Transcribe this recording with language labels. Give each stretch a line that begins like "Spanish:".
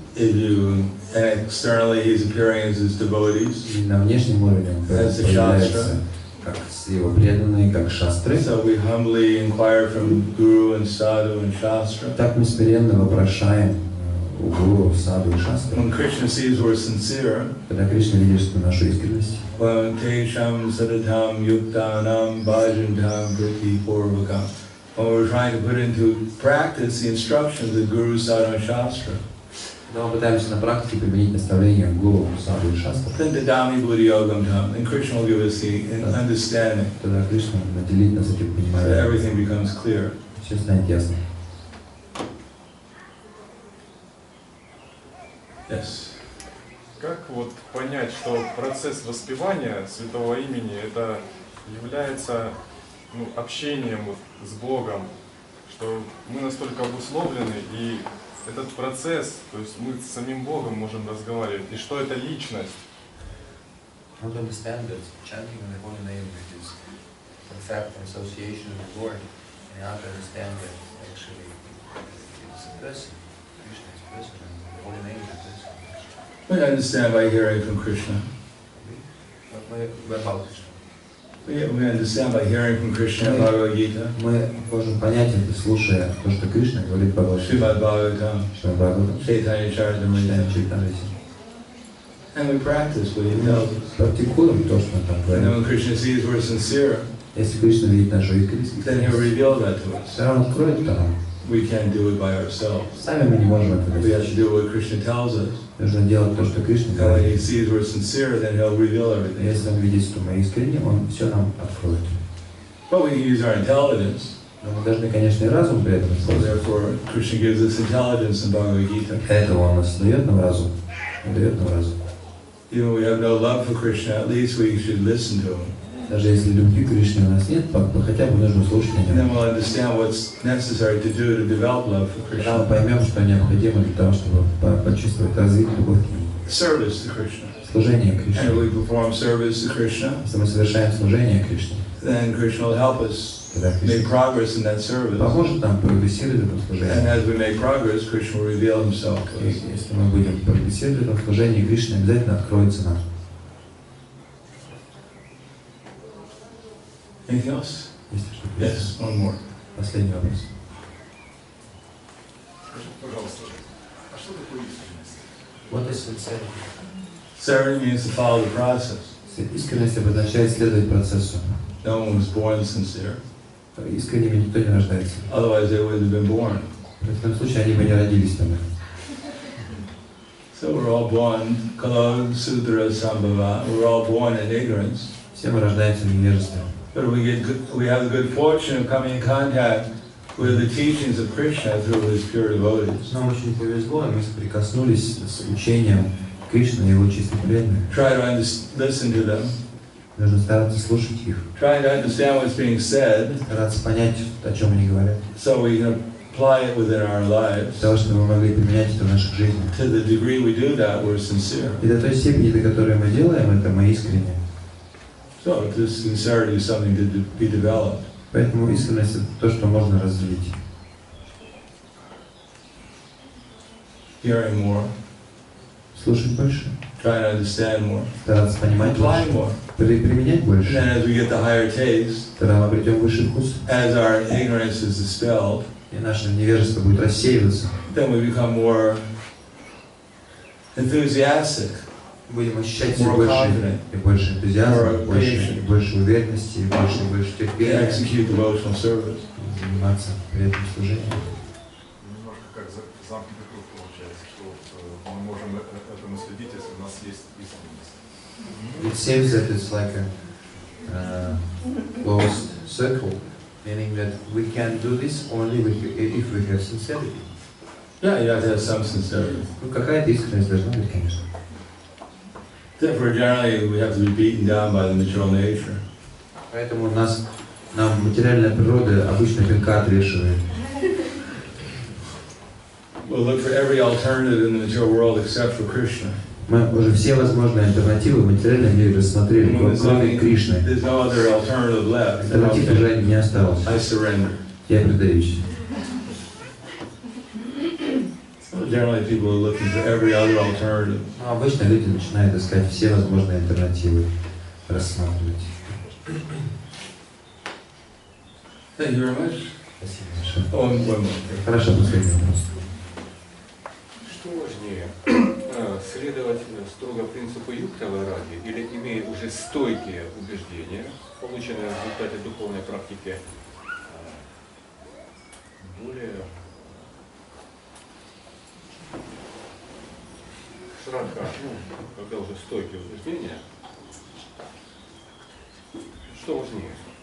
English: And externally he's appearing as his devotees.
Russian: И на внешнем уровне он проявляется как его преданные, как шастры.
English: So we humbly inquire from Guru and Sadhu and Shastra.
Russian: Так мы смиренно вопрошаем у Гуру, Саду и Шастры.
English: When Krishna sees we're sincere,
Russian: Когда Кришна видит, что нашу искренность,
English: when
Sanskrit: Tesham Sadatam Yuktanam Bhajantam Vritti Purvakam,
English: when we're trying to put into practice the instructions of Guru, Sadhu and Shastra,
Russian: когда мы пытаемся на практике применить наставления Гуру, Саду и Шастры,
English: then
Sanskrit: Dadami Buddhi Yogam Tam,
English: and Krishna will give us the understanding,
Russian: тогда Кришна наделит нас этим
English: so
Russian: пониманием.
English: everything becomes clear.
Russian: Все станет ясно.
English: Yes.
Russian: Как вот понять, что процесс воспевания святого имени это является общением вот с Богом, что мы настолько обусловлены, и этот процесс, то есть мы с самим Богом можем разговаривать, и что это личность?
English: How to understand that chanting in the holy name is in fact an association with the Lord, and how to understand that actually it's a person, Krishna is a person, and the holy name is a person. We understand by hearing from Krishna. What about Krishna? We understand by hearing from Krishna in Bhagavad Gita,
Russian: Мы можем понять это, слушая то, что Кришна говорит в
English: Srimad Bhagavatam,
Russian: Бхагаватам,
English: Chaitanya Charitamrita,
Russian: Чайтамрите.
English: and we practice what he tells us.
Russian: Практикуем то, что он там
English: And then
Russian: говорит.
English: when Krishna sees we're sincere,
Russian: Если Кришна видит нашу искренность,
English: then he'll reveal that to us.
Russian: тогда он откроет нам.
English: We can't do it by ourselves.
Russian: Сами мы не можем это
English: We have to
Russian: достичь.
English: do what Krishna tells us.
Russian: Нужно делать то, что Кришна
English: And when
Russian: говорит.
English: he sees we're sincere, then he'll reveal everything.
Russian: Если он видит, что мы искренне, он все нам откроет.
English: But we can use our intelligence.
Russian: Но мы должны, конечно, и разум при этом
English: So
Russian: использовать.
English: therefore, Krishna gives us intelligence in Bhagavad Gita.
Russian: Для этого он нас дает нам разум. Он дает нам разум.
English: Even when we have no love for Krishna, at least we should listen to him.
Russian: Даже если любви к Кришне у нас нет, хотя бы нужно слушать о
English: And then
Russian: нем.
English: we'll understand what's necessary to do to develop love for
Russian: Тогда мы
English: Krishna.
Russian: поймем, что необходимо для того, чтобы почувствовать, развить любовь к нему.
English: Service to Krishna.
Russian: Служение
English: And
Russian: Кришне.
English: if we perform service to Krishna,
Russian: Если мы совершаем служение Кришне,
English: then Krishna will help us
Russian: тогда
English: make
Russian: Кришна
English: progress in that service.
Russian: поможет нам прогрессировать в этом
English: And
Russian: служении.
English: as we make progress, Krishna will reveal himself to
Russian: И
English: us.
Russian: если мы будем прогрессировать в этом служении, Кришна обязательно откроется нам.
English: Anything else?
Russian: Есть что-то?
English: Yes, one more.
Russian: Последний вопрос. Скажите, пожалуйста, а что такое искренность?
English: What is sincerity? Sincerity means to follow the process.
Russian: Искренность обозначает следовать процессу.
English: No one was born sincere.
Russian: Искренними никто не рождается.
English: Otherwise, they would have been born.
Russian: В этом случае они бы не родились там.
English: So we're all born,
Sanskrit: kalo sudra sambhava.
English: We're all born in ignorance.
Russian: Все мы рождаемся в невежестве.
English: But we have the good fortune of coming in contact with the teachings of Krishna through his pure devotees.
Russian: Нам очень повезло, и мы соприкоснулись с учением Кришны и его чистых преданных.
English: Try to listen to them.
Russian: Нужно стараться слушать их,
English: Trying to understand what's being said,
Russian: стараться понять, о чем они говорят,
English: so we can apply it within our lives.
Russian: для того, чтобы мы могли применять это в наших жизнях.
English: To the degree we do that, we're sincere.
Russian: И до той степени, до которой мы делаем это, мы искренне.
English: So this sincerity is something to be developed.
Russian: Поэтому искренность — это то, что можно развить.
English: Hearing more,
Russian: Слушать больше,
English: trying to understand more,
Russian: стараться понимать
English: applying more.
Russian: применять
English: And
Russian: больше.
English: then as we get the higher taste,
Russian: Тогда мы обретем высший вкус,
English: as our ignorance is dispelled,
Russian: и наше невежество будет рассеиваться.
English: then we become more enthusiastic.
Russian: Будем ощущать все
English: More
Russian: больше
English: confident.
Russian: и больше энтузиазма,
English: More
Russian: больше, больше уверенности, и больше
English: To
Russian: терпения,
English: execute devotional service.
Russian: заниматься при этом служением. Немножко как замкнутый круг получается, что мы можем этому следить, если у нас есть искренность.
English: It seems that it's like a closed circle, meaning that we can do this only if we have sincerity. Yeah, you have to have some sincerity.
Russian: Ну, какая-то искренность должна быть, конечно.
English: Therefore, generally, we have to be beaten down by the material nature.
Russian: Поэтому нам материальная природа обычно пинка отвешивает.
English: We'll look for every alternative in the material world except for Krishna.
Russian: Мы уже все возможные альтернативы в материальном мире рассмотрели, кроме Кришны.
English: There's no other alternative left.
Russian: Альтернатив уже не осталось.
English: I surrender.
Russian: Я предаюсь.
English: Generally, people are looking for every other alternative.
Russian: Но обычно люди начинают искать все возможные альтернативы, рассматривать.
English: Thank you very much.
Russian: Спасибо большое.
English: One more.
Russian: Хорошо, последний вопрос. Что важнее, следовать строго принципу юктава-раги или имея уже стойкие убеждения, полученные в результате духовной практики, более широка, когда уже стойкие убеждения, что важнее?